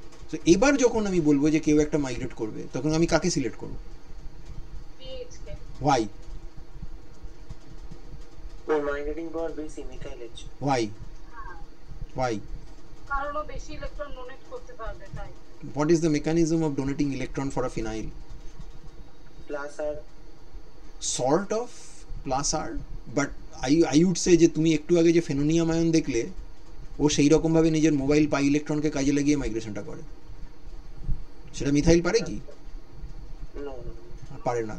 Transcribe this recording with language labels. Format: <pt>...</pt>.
<bn>So এবার যখন আমি বলবো যে কেউ একটা মাইগ্রেট করবে, তখন আমি কাকে সিলেক্ট করব?</bn> <en>Why?</en> <bn>মাইগ্রেটিং পাওয়ার বেশি মিথাইল H।</bn> <en>Why? Why?</en> <bn>কারণ ও বেশি ইলেকট্রন ডোনেট করতে পারবে তাই।</bn> <en>What is the mechanism of donating electron for a phenyl? Plus আর Sort of plus R, but I would say</en> <bn>যে তুমি একটু আগে যে ফেনোনিয়াম আয়ন দেখলে, ও সেই রকমভাবে নিজের মোবাইল পাই ইলেকট্রনকে কাজে লাগিয়ে মাইগ্রেশনটা করে। সেটা মিথাইল পারে কি?</bn> <en>no</en> <bn>পারে না।</bn>